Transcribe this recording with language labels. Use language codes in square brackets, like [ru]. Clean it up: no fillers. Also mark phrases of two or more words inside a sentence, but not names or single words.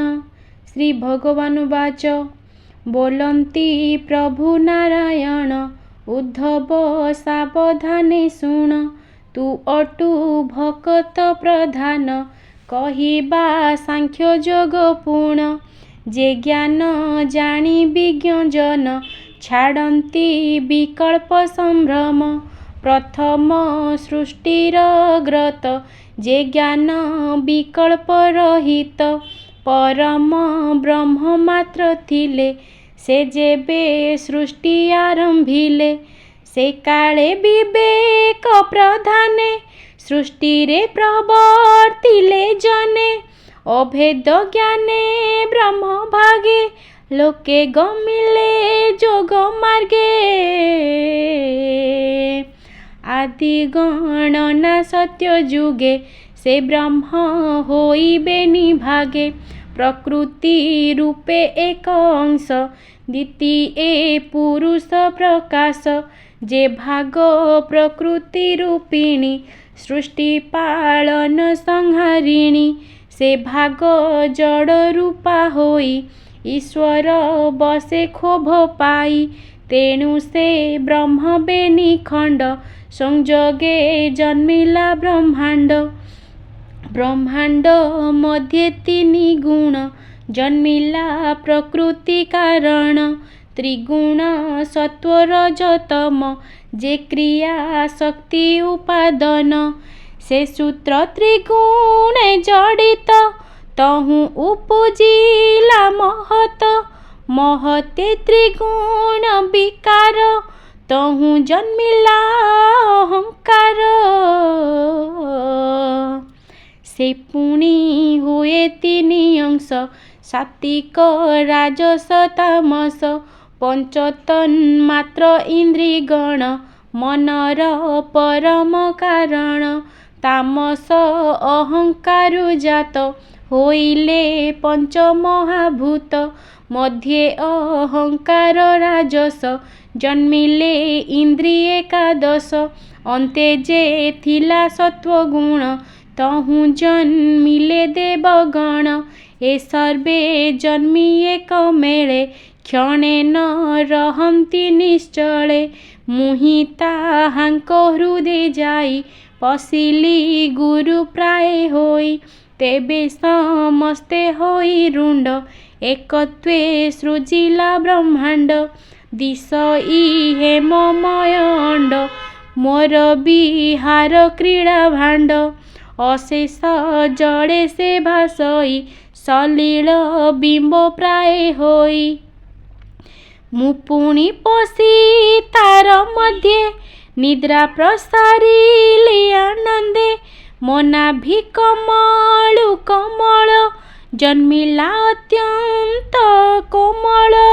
[or] ଶ୍ରୀ ଭଗବାନ ବାଚ ବୋଲନ୍ତି ପ୍ରଭୁ ନାରାୟଣ ଉଦ୍ଧବ ସାବଧାନେ ଶୁଣ। ତୁ ଅଟୁ ଭକତ ପ୍ରଧାନ କହିବା ସାଂଖ୍ୟ ଯୋଗ ପୂର୍ଣ୍ଣ। ଯେ ଜ୍ଞାନ ଜାଣି ବିଜ୍ଞ ଜନ ଛାଡ଼ତି ବିକଳ୍ପ ସମ୍ଭ୍ରମ। ପ୍ରଥମ ସୃଷ୍ଟିର ଗ୍ରତ ଯେ ଜ୍ଞାନ ବିକଳ୍ପ ରହିତ। ପରମ ବ୍ରହ୍ମ ମାତ୍ର ଥିଲେ ସେ ଯେବେ ସୃଷ୍ଟି ଆରମ୍ଭିଲେ। ସେ କାଳେ ବିବେକ ପ୍ରଧାନେ ସୃଷ୍ଟି ରେ ପ୍ରବର୍ତ୍ତିଲେ ଜଣେ। ଅଭେଦ ଜ୍ଞାନେ ବ୍ରହ୍ମ ଭାଗେ ଲୋକେ ଗମିଲେ ଯୋଗ ମାର୍ଗେ। ଆଦି ଗଣନା ସତ୍ୟ ଯୁଗେ ସେ ବ୍ରହ୍ମ ହୋଇବେ ନିଭାଗେ। ପ୍ରକୃତି ରୂପେ ଏକ ଅଂଶ ଦ୍ୱିତୀୟ ପୁରୁଷ ପ୍ରକାଶ। ଯେ ଭାଗ ପ୍ରକୃତି ରୂପିଣୀ ସୃଷ୍ଟି ପାଳନ ସଂହାରିଣୀ। ସେ ଭାଗ ଜଡ଼ ରୂପା ହୋଇ ଈଶ୍ୱର ବସେ କ୍ଷୋଭ ପାଇ। ତେଣୁ ସେ ବ୍ରହ୍ମ ବେନି ଖଣ୍ଡ ସଂଯୋଗେ ଜନ୍ମିଲା ବ୍ରହ୍ମାଣ୍ଡ। ବ୍ରହ୍ମାଣ୍ଡ ମଧ୍ୟେ ତିନି ଗୁଣ ଜନ୍ମିଲା ପ୍ରକୃତି କାରଣ। ତ୍ରିଗୁଣ ସତ୍ୱ ରଜତମ ଯେ କ୍ରିୟା ଶକ୍ତି ଉପାଦନ। ସେ ସୂତ୍ର ତ୍ରିଗୁଣେ ଜଡ଼ିତ ତହୁ ଉପଜିଲା ମହତ। ମହତେ ତ୍ରିଗୁଣ ବିକାର ତହୁ ଜନ୍ମିଲା ଅହଙ୍କାର। ସେ ପୁଣି ହୁଏ ତିନି ଅଂଶ ସାତ୍ତ୍ୱିକ ରାଜସ ତାମସ। ପଞ୍ଚତନ ମାତ୍ର ଇନ୍ଦ୍ରିଗଣ ମନର ପରମ କାରଣ। ତାମସ ଅହଙ୍କାର ଜାତ ହୋଇଲେ ପଞ୍ଚ ମହାଭୂତ। ମଧ୍ୟେ ଅହଙ୍କାର ରାଜସ ଜନ୍ମିଲେ ଇନ୍ଦ୍ରିୟ ଏକାଦଶ। ଅନ୍ତେ ଯେ ଥିଲା ସତ୍ତ୍ୱଗୁଣ ତହୁ ଜନ୍ମିଲେ ଦେବଗଣ। ଏ ସର୍ବେ ଜନ୍ମି ଏକ ମେଳେ କ୍ଷଣେ ନ ରହନ୍ତି ନିଶ୍ଚଳେ। ମୁହିଁ ତାହାଙ୍କ ହୃଦୟ ଯାଇ ପଶିଲି ଗୁରୁ ପ୍ରାୟ ହୋଇ। ତେବେ ସମସ୍ତେ ହୋଇ ରୁଣ୍ଡ ଏକତ୍ୱେ ସୃଜିଲା ବ୍ରହ୍ମାଣ୍ଡ। ଦିଶଇ ହେମମୟ ଅଣ୍ଡ ମୋର ବିହାର କ୍ରୀଡ଼ା ଭାଣ୍ଡ। ଅଶେଷ ଜଡ଼େ ସେ ଭାସଇ ସଲିଳ ବିମ୍ବ ପ୍ରାୟ ହୋଇ। ମୁ ପୁଣି ପଶି ତାର ମଧ୍ୟେ ନିଦ୍ରା ପ୍ରସାରିଲେ ଆନନ୍ଦେ। ମନାଭି କମଳୁ କମଳ ଜନ୍ମିଲା ଅତ୍ୟନ୍ତ କୋମଳ।